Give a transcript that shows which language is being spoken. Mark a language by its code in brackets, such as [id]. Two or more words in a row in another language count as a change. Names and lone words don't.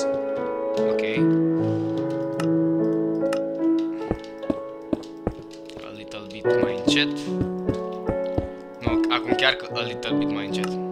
[ro] Ok. [en] A little bit [ro] mai încet. Nu, acum chiar că [en] a little bit [ro] mai încet.